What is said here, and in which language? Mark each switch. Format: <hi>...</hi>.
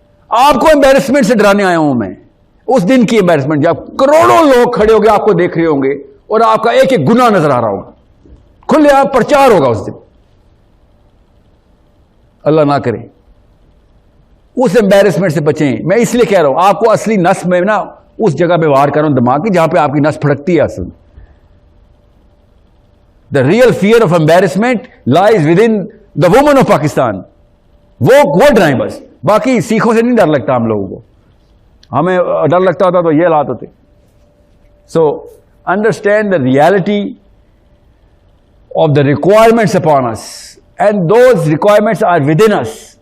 <ur>آپ کو امبیرسمنٹ سے ڈرانے آیا ہوں میں, اس دن کی امبیرسمنٹ جب کروڑوں لوگ کھڑے ہو گئے آپ کو دیکھ رہے ہوں گے اور آپ کا ایک ایک گناہ نظر آ رہا ہوگا, کھلے آپ پرچار ہوگا اس دن. اللہ نہ کرے اس امبیرسمنٹ سے بچیں. میں اس لیے کہہ رہا ہوں آپ کو اصلی نس میں نا اس جگہ پہ وار کر رہا ہوں دماغ کی جہاں پہ آپ کی نس پھڑکتی ہے.</ur> <en>اصل the real fear of embarrassment lies within the women of Pakistan.</en> <ur>وہ ڈرائیں بس, باقی سیکھوں سے نہیں ڈر لگتا ہم لوگوں کو. ہمیں ڈر لگتا ہوتا تو یہ حالات ہوتے.</ur> <en>So understand the reality of the requirements upon us and those requirements are within us.</en>